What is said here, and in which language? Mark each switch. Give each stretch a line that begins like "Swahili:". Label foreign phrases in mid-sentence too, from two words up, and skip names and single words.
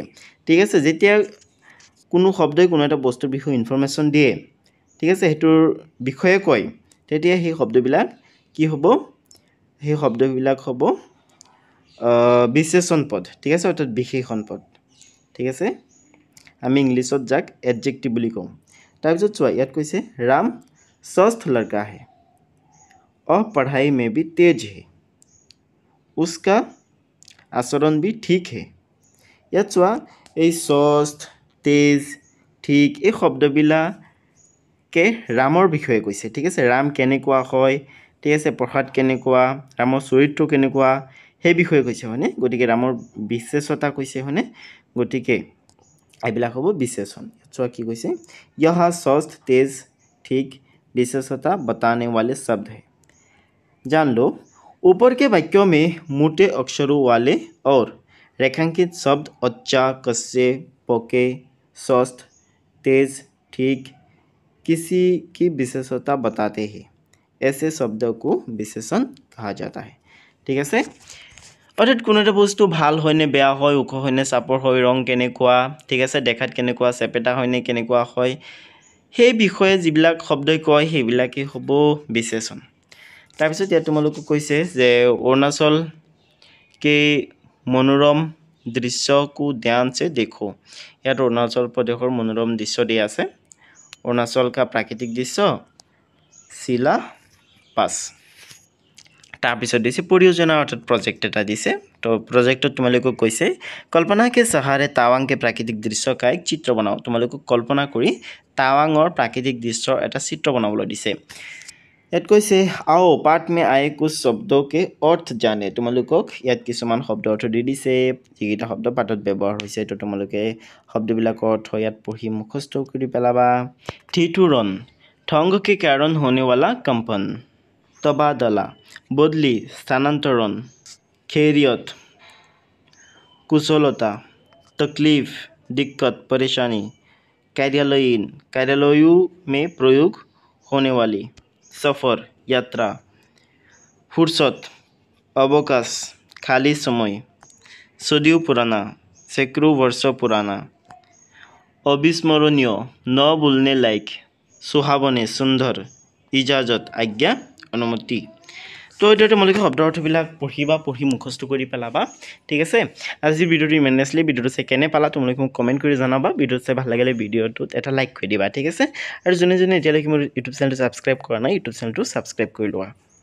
Assamese: ঠিক আছে যেতিয়া কোনো শব্দই কোনো এটা বস্তুৰ বিষয়ে ইনফৰমেশন দিয়ে ঠিক আছে হেতুৰ বিষয়ে কয় তেতিয়া সেই শব্দবিলাক কি হ'ব সেই শব্দবিলাক হ'ব বিশেষণ পদ ঠিক আছে অৰ্থাৎ বিশেষণ পদ ঠিক আছে আমি ইংলিছত যাক এডজেক্টিভ বুলি কওঁ তাৰপিছত চোৱা ইয়াত কৈছে
Hindi: राम स्वस्थ लड़का है और पढ़ाई में भी तेज है उसका आचरण भी ठीक है
Assamese: ইয়াত চোৱা এই স্वस्थ তেজ ঠিক এই শব্দবিলাকে ৰামৰ বিষয়ে কৈছে ঠিক আছে ৰাম কেনেকুৱা হয় ঠিক আছে পঢ়াত কেনেকুৱা ৰামৰ চৰিত্ৰ কেনেকুৱা সেই বিষয়ে কৈছে হয়নে গতিকে ৰামৰ বিশেষতা কৈছে হয়নে গতিকে এইবিলাক হ'ব বিশেষণ চোৱা কি কৈছে यहाँ
Hindi: स्वस्थ तेज ठीक विशेषता बताने वाले शब्द हैं जान लो ऊपर के वाक्यों में मोटे अक्षरों वाले और रेखांकित शब्द अच्छा कच्चे पके स्वस्थ तेज ठीक किसी की विशेषता बताते हैं ऐसे शब्दों को विशेषण कहा जाता है ठीक है
Assamese: অৰ্থাৎ কোনো এটা বস্তু ভাল হয় নে বেয়া হয় ওখ হয় নে চাপৰ হয় ৰং কেনেকুৱা ঠিক আছে দেখাত কেনেকুৱা চেপেটা হয় নে কেনেকুৱা হয় সেই বিষয়ে যিবিলাক শব্দই কয় সেইবিলাকেই হ'ব বিশেষণ তাৰপিছত ইয়াত তোমালোকক কৈছে যে অৰুণাচল
Hindi: के मनोरम दृश्य को ध्यान से देखो
Assamese: ইয়াত অৰুণাচল প্ৰদেশৰ মনোৰম দৃশ্য দিয়া আছে অৰুণাচল
Hindi: का प्राकृतिक दृश्य
Assamese: শিলা পাস তাৰপিছত দিছে পৰিयोजना অৰ্থাৎ প্ৰজেক্ট এটা দিছে তো প্ৰজেক্টত তোমালোকক কৈছে কল্পনা
Hindi: के सहारे तावांग के प्राकृतिक दृश्य का एक चित्र बनाओ
Assamese: তোমালোকক কল্পনা কৰি তাৱাঙৰ প্ৰাকৃতিক দৃশ্যৰ এটা চিত্ৰ বনাবলৈ দিছে ইয়াত কৈছে
Hindi: आओ पाठ में आए कुछ शब्दों के अर्थ जाने
Assamese: তোমালোকক ইয়াত কিছুমান শব্দ অৰ্থ দি দিছে যিকেইটা শব্দ পাঠত ব্যৱহাৰ হৈছে তো তোমালোকে শব্দবিলাকৰ অৰ্থ ইয়াত পঢ়ি মুখস্থ কৰি পেলাবা
Hindi: ठिठुरन ठंग के कारण होने वाला कंपन तबादला बदली स्थानांतरण खैरियत कुशलता तकलीफ दिक्कत परेशानी कार्यालयीन कार्यालयों में प्रयोग होने वाली सफर यात्रा फुर्सत अवकाश खाली समय सदियों पुराना सैकड़ों वर्षों पुराना अविस्मरणीय न भूलने लायक सुहावने सुंदर इजाजत आज्ञा अनुमति
Assamese: তো এইটো তোমালোকে শব্দ অৰ্থবিলাক পঢ়িবা পঢ়ি মুখস্থ কৰি পেলাবা ঠিক আছে আজি ভিডিঅ'টো ইমানেই ভিডিঅ'টো চাই কেনে পালা তোমালোকে মোক কমেণ্ট কৰি জনাবা ভিডিঅ'টো চাই ভাল লাগিলে ভিডিঅ'টোত এটা লাইক কৰি দিবা ঠিক আছে আৰু যোনে যোনে এতিয়ালৈকে মোৰ ইউটিউব চেনেলটো ছাবস্ক্ৰাইব কৰা নাই ইউটিউব চেনেলটো ছাবস্ক্ৰাইব কৰি লোৱা